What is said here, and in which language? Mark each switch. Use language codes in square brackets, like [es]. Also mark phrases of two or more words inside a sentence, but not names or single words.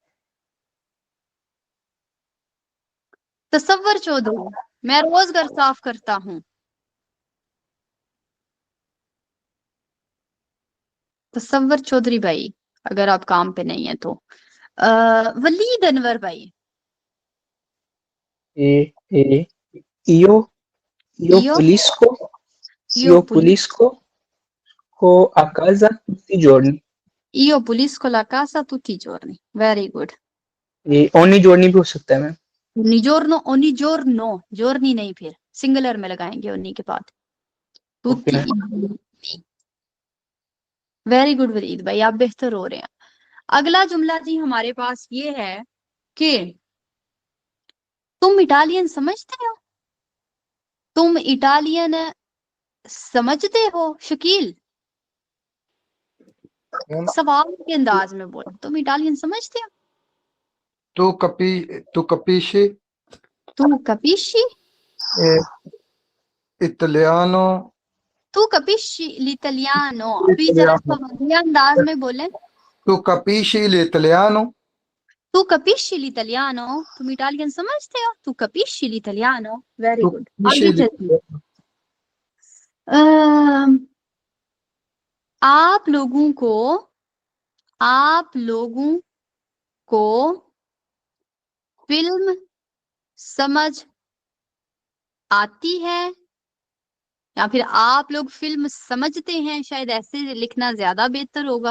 [hi] तसव्वुर चौधरी, मैं रोज घर साफ करता हूँ। तसव्वुर चौधरी भाई, अगर आप काम पे नहीं है तो। वलीद अनवर भाई। [it] io Io pulisco a casa tutti i giorni. io pulisco la casa tutti i giorni. [en] very good. [it] ogni giorni [hi] भी हो सकता है मैम। [it] ogni giorni [hi] नहीं, फिर सिंगुलर में लगाएंगे ओनी के बाद। [en] very good [hi] वलीद भाई, आप बेहतर हो रहे हैं। अगला जुमला जी हमारे पास ये है कि तुम इटालियन समझते हो। तुम इटालियन समझते हो शकील? सवाल के अंदाज में बोलो, तुम इटालियन समझते हो? [it] tu capisci? [hi] तुम कपिशी? [it] इटालियानो तू capisci l'italiano, [hi] अभी जरा सवालिया अंदाज में बोले। [it] तू capisci l'italiano तू capisci l'italiano, [hi] तुम इटालियन समझते हो? [it] तू capisci l'italiano, [en] वेरी [it] तू [en] गुड। [it] capisci [hi] आगे चलते हैं। आप लोगों को फिल्म समझ आती है, या फिर आप लोग फिल्म समझते हैं, शायद ऐसे लिखना ज्यादा बेहतर होगा।